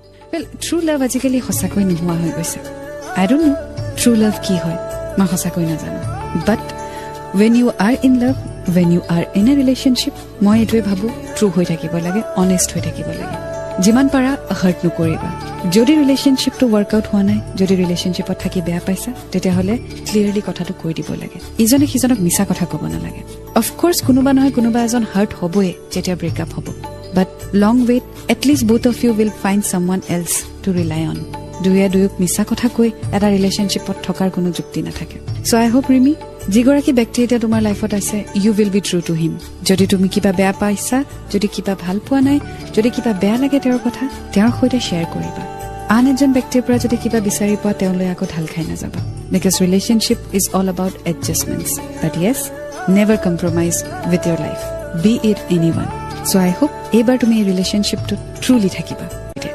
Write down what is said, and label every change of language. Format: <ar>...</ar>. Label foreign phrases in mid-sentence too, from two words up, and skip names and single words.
<en>Well, true love</en> <as>আজিকালি সঁচাকৈ নোহোৱা হৈ গৈছে.</as> <en>I don't know true love</en> <as>কি হয়, মই সঁচাকৈ নাজানো.</as> <en>But when you are in love, when you are in a relationship,</en> <as>মই এইটোৱে ভাবো true হৈ থাকিব লাগে, honest হৈ থাকিব লাগে. যিমান পাৰা hurt নকৰিবা. যদি ৰিলেশনশ্বিপটো ওয়ার্কআউট হোৱা নাই, যদি ৰিলেশনশ্বিপত থাকি বেয়া পাইছা, তেতিয়াহ'লে ক্লিয়াৰলি কথাটো কৈ দিব লাগে. ইজনে সিজনক মিছা কথা ক'ব নালাগে. অফ কোৰ্স কোনোবা নহয় কোনোবা এজন হাৰ্ট হ'বই যেতিয়া ব্ৰেকআপ হ'ব.</as> <en>But long wait, at least both of you will find someone else to rely on.</en> <as>দুয়ক মিছা কথা কৈ এটা ৰিলেশনশ্বিপত থকাৰ কোনো যুক্তি নাথাকে.</as> <en>So I hope Rimi,</en> <as>যিগৰাকী ব্যক্তি এতিয়া তোমাৰ লাইফত আছে,</as> <en>you will be true to him.</en> <as>যদি তুমি কিবা বেয়া পাইছা, যদি কিবা ভাল পোৱা নাই, যদি কিবা বেয়া লাগে তেওঁৰ কথা, তেওঁৰ সৈতে শ্বেয়াৰ কৰিবা. আন এজন ব্যক্তিৰ পৰা যদি কিবা বিচাৰি পোৱা, তেওঁলৈ আকৌ ঢাল খাই নাযাবা.</as> <en>Because relationship is all about adjustments. But yes, never compromise with your life, be it anyone. So I hope</en> <as>এইবাৰ তুমি এই ৰিলেশনশ্বিপটোত ট্ৰুলি থাকিবা.</as>